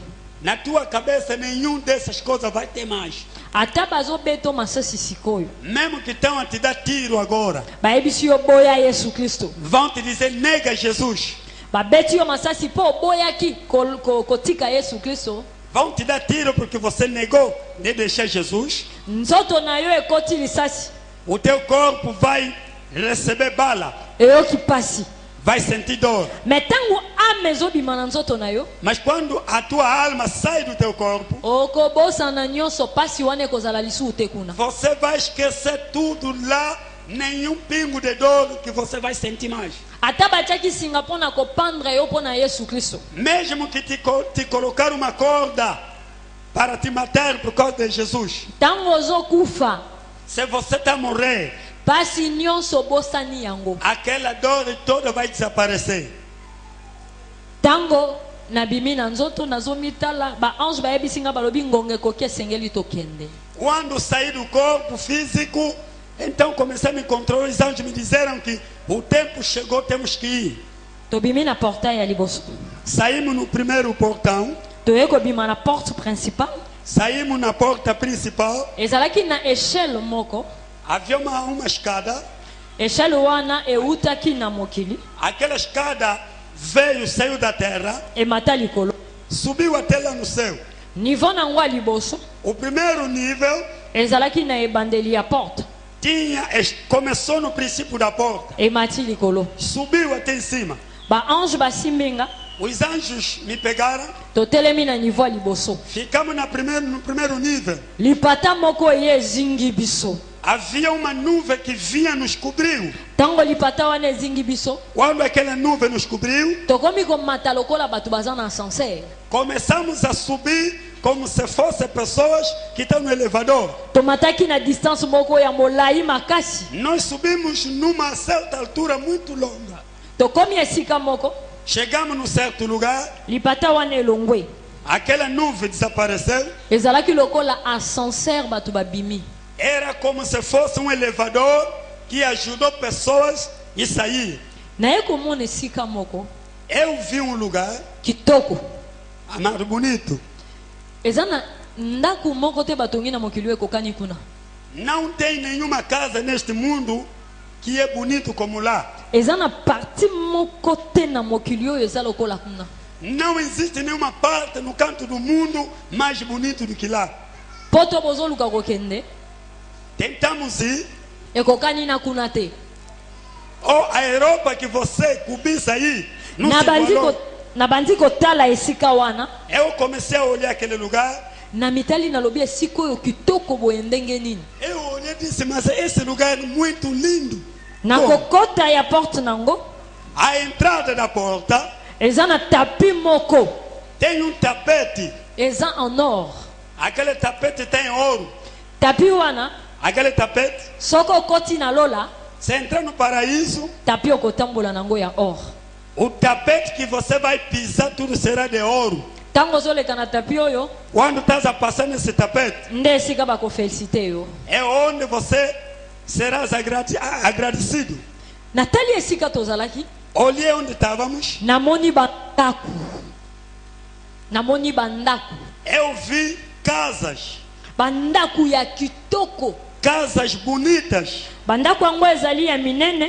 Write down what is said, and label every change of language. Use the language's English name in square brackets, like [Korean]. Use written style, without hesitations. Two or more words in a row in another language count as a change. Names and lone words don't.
[Portuguese] na tua cabeça nenhum dessas coisas vai ter mais. [Lingala] Ata bazobeta masasi sikoyo [Portuguese] Mesmo que estão a te dar tiro agora, [Lingala] bayebisi yo boya yesu kristo, [Portuguese] vão te dizer nega Jesus. [Lingala] babeti yo masasi mpo oboyaki kotika yesu kristo. [Portuguese] Vão te dar tiro porque você negou de deixar Jesus. [Lingala] Nzoto na yo ekoti lisasi, [Portuguese] O teu corpo vai receber bala, [Lingala] eyoki pasi. [Portuguese] vai sentir dor. [Lingala] Me ntango ame ezobima na nzoto na yo, [Portuguese] Mas quando a tua alma sai do teu corpo, [Lingala] okobosana nyonso pasi wana ekozala lisusu te kuna. [Portuguese] você vai esquecer tudo lá, nenhum pingo de dor que você vai sentir mais. [Lingala] Ata batiaki singa mpo na kopandra yo mpo na yesu kristo, [Portuguese] Mesmo que te colocar uma corda para te matar por causa de Jesus, [Lingala] ntango ozokufa [Portuguese] se você está a morrer, [Lingala] pasi nyonso obosani yango. [Portuguese] aquela dor toda vai desaparecer. [Lingala] Ntango nabimi na nzoto nazomitala baange bayebisi nga balobi ngonga ekoki esengeli tokende. [Portuguese] Quando saí do corpo físico, então comecei a me controlar. Os anjos me disseram que o tempo chegou, temos que ir. [Lingala] Tobimi na portail ya liboso, [Portuguese] Saímos no primeiro portão, [Lingala] toye kobima na [French] porte principale. [Portuguese] saímos na porta principal. [Lingala] Ezalaki na échelle moko, [Portuguese] Havia uma escada. [Lingala] échelle wana eutaki na mokili [Portuguese] Aquela escada veio, saiu da terra, [Lingala] emata likolo. [Portuguese] subiu até lá no céu. [Lingala] Niveau nango ya liboso [Portuguese] O primeiro nível [Lingala] ezalaki na ebandeli ya porte, [Portuguese] começou no princípio da porta, [Lingala] emati likolo. [Portuguese] subiu até em cima. [Lingala] Baange basimbi nga, [Portuguese] Os anjos me pegaram, [Lingala] totelemi na niveau ya liboso. [Portuguese] ficamos no primeiro nível. [Lingala] Lipata moko ye ezingi biso. [Portuguese] Havia uma nuvem que vinha nos cobriu. [Lingala] Ntango lipata wana ezingi biso, [Portuguese] Quando aquela nuvem nos cobriu, [Lingala] tokomi komata lokola bato baza na ascenseur. [Portuguese] começamos a subir como se fossem pessoas que estão no elevador. [Lingala] Tomataki na distance moko ya molai makasi. [Portuguese] Nós subimos numa certa altura muito longa. [Lingala] Tokomi esika moko, [Portuguese] Chegamos num certo lugar, [Lingala] lipata wana elongwe. [Portuguese] aquela nuvem desapareceu. [Lingala] Ezalaki lokola ascenseur bato babimi. [Portuguese] Era como se fosse um elevador que ajudou pessoas a sair. [Lingala] Naye komona esika moko [Portuguese] Eu vi um lugar, [Lingala] kitoko. [Portuguese] amado, bonito. [Lingala] Eza na ndako moko te batongi na mokili ekokani kuna. [Portuguese] Não tem nenhuma casa neste mundo que é bonito como lá. [Lingala] Eza na parti moko te na mokili oyo eza lokola kuna. [Portuguese] Não existe nenhuma parte no canto do mundo mais bonito do que lá. [Lingala] Poto bozoluka kokende [Portuguese] Tentamos ir. [Lingala] ekokani na kuna te. [Portuguese] Ou a Europa que você cobiça aí, não se igualou. [Lingala] Na bandi kotala esika wana, [Portuguese] Eu comecei a olhar aquele lugar. [Lingala] na mitali nalobi esika oyo kitoko boye ndenge nini. [Portuguese] Eu olhei e disse, mas esse lugar é muito lindo. [Lingala] Na [Portuguese] Bom, [Lingala] kokota ya porte nango, [Portuguese] a entrada da porta [Lingala] eza na tapi moko, [Portuguese] tem um tapete. [Lingala] eza [French] en or. [Portuguese] Aquele tapete tem ouro. [Lingala] Tapi wana, [Portuguese] Aquele tapete, [Lingala] soko okoti na lola, [Portuguese] você entra no paraíso, [Lingala] tapi okotambola nango ya or. [Portuguese] O tapete que você vai pisar, tudo será de ouro. [Lingala] ntango ozoleka na tapi oyo [Portuguese] Quando estás a passar nesse tapete, [Lingala] nde esika bakofelicite yo. [Portuguese] é onde você serás agradecido. [Lingala] natali esika tozalaki [Portuguese] Olhei onde estávamos, [Lingala] namoni bandako [Portuguese] eu vi casas, [Lingala] bandako ya kitoko. [Portuguese] casas bonitas, [Lingala] bandako yango ezali ya minene,